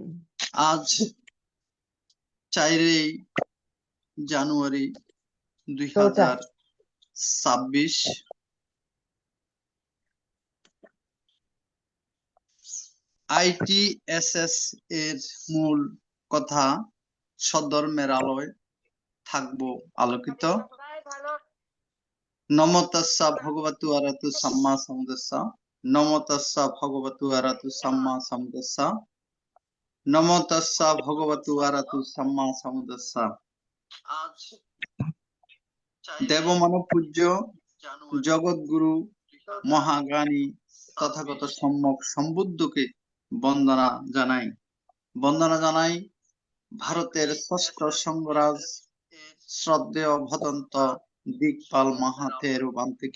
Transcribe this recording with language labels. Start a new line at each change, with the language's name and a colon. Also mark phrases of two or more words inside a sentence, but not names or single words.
Bangla: আজ 4 জানুয়ারি দুই ওটা হাজার ছাব্বিশ ITSS এর মূল কথা সদ্ধর্মের আলোয় থাকবো আলোকিত।
Pali: নমো তাস্সা ভগবতু আরহাতু সাম্মা সাম্বুদ্দাস্সা। নমো তাস্সা ভগবতু আরহাতু সাম্মা সাম্বুদ্দাস্সা। নমো তাস্সা ভগবতু আরহাতু সাম্মা সাম্বুদ্দাস্সা।
Bangla: আজ দেবমানব পূজ্য জগৎগুরু মহাজ্ঞানী তথাগত সম্যক সম্বুদ্ধকে বন্দনা জানাই। বন্দনা জানাই ভারতের ষষ্ঠ সঙ্গরাজ শ্রদ্ধেয় ভদন্ত দিকপাল মাহাতের রূপান্তিকে।